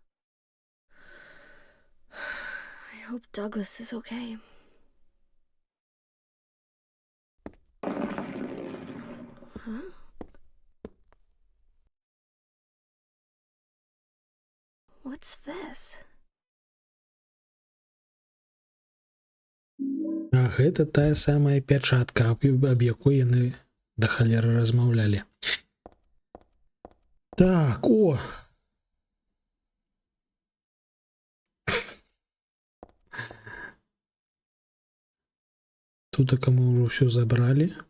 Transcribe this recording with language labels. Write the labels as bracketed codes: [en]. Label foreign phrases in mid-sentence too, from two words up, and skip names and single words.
[en] I hope Douglas is okay. Huh? What's this? [be] А гэта тая самая пячатка, аб якой яны да халеры размаўлялі. Так, о! Тутака мы ўжо ўсё забралі.